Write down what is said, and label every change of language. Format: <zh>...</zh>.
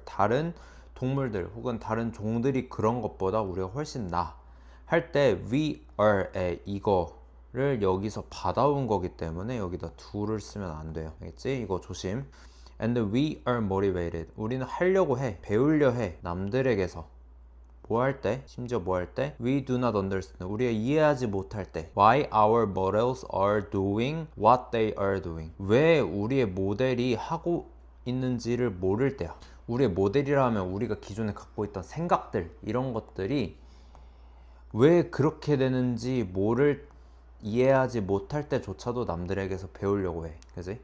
<ko>다른 동물들 혹은 다른 종들이 그런 것보다 우리가 훨씬 할 때 we are에 이거를 여기서 받아온 거기 때문에 여기다 do를 쓰면 안 돼요. 알겠지? 이거 조심.</ko> <en>And we are motivated.</en> <ko>우리는 하려고 해, 배우려 해. 남들에게서 뭐 할 때, 심지어 뭐 할 때?</ko> <en>We do not understand.</en> <ko>우리가 이해하지 못할 때.</ko> <en>Why our models are doing what they are doing.</en> <ko>왜 우리의 모델이 하고 있는지를 모를 때야. 우리의 모델이라 하면 우리가 기존에 갖고 있던 생각들, 이런 것들이 왜 그렇게 되는지 이해하지 못할 때조차도 남들에게서 배우려고 해. 그지?</ko>